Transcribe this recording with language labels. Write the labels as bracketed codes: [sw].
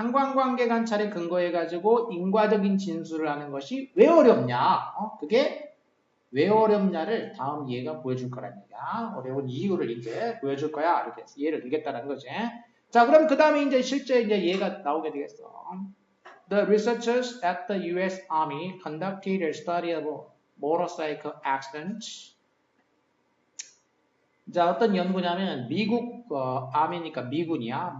[ko] 상관관계 관찰에 근거해가지고 인과적인 진술을 하는 것이 왜 어렵냐? 그게 왜 어렵냐를 다음 예가 보여줄 거란 얘기야. 어려운 이유를 이제 보여줄 거야. 이렇게 예를 들겠다는 거지. 자, 그럼 그 다음에 이제 실제 이제 예가 나오게 되겠어. [en] The researchers at the U.S. Army conducted a study of motorcycle accidents. [ko] 자, 어떤 연구냐면 미국 아미니까 미군이야.